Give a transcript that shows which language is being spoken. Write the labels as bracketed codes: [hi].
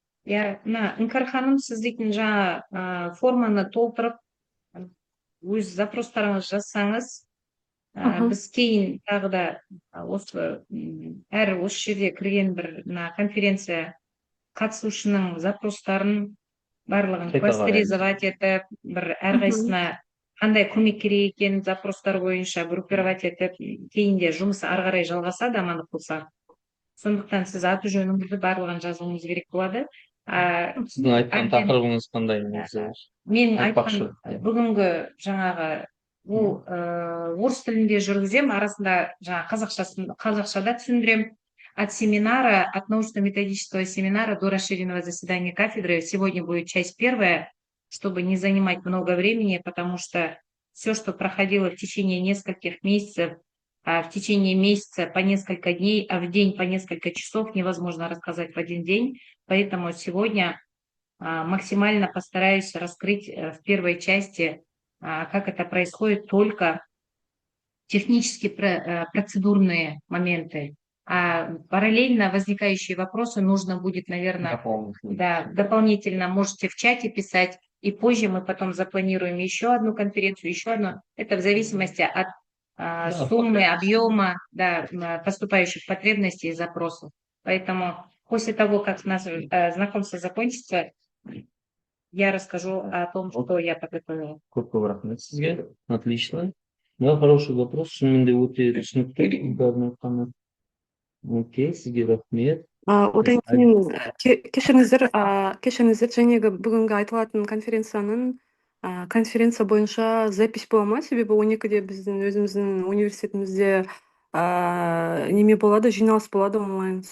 [kk] Іңкәр ханым, сіз дейтін жаңа форманы толтырып, өз запростарыңыз жазсаңыз, біз кейін тағы да осы жерде кірген бір конференция қатысушының запростарын барлығын кластеризовать етіп, бір әрқайсысына қандай көмек керек екен запростар бойынша группировать етіп, кейінде жұмыс ары қарай жалғасады, амандық болса. Сондықтан сіз аты жөніңізді барлығын жазуыңыз керек болады. Сіздің айтқан тақырыбыңыз қандай? Мен айтқан бүгінгі жаңағы орыс тілінде жүргізем, арасында қазақшада түсіндірем. [ru] От семинара, от научно-методического семинара до расширенного заседания кафедры сегодня будет часть первая, чтобы не занимать много времени, потому что все, что проходило в течение нескольких месяцев, в течение месяца по несколько дней, а в день по несколько часов невозможно рассказать в один день. Поэтому сегодня максимально постараюсь раскрыть в первой части, как это происходит, только технически процедурные моменты. А параллельно возникающие вопросы нужно будет, наверное, дополнительно можете в чате писать, и позже мы потом запланируем еще одну конференцию, еще одну. Это в зависимости от Да, суммы, объема, да, поступающих потребностей и запросов. Поэтому после того, как наше знакомство закончится, я расскажу о том, что я подготовила. [kk] көп көп рахмет сізге. Отлично. Да, хороший вопрос. Шынымен де өте түсінікті бәрін айтқаны. Окей, сізге рахмет. Одан кейін кешіріңіздер жаңағы бүгінгі айтылатын конференция бойынша запись бола ма? Себебі 12-де біздің өзіміздің университетімізде неме болады, жиналыс болады онлайн.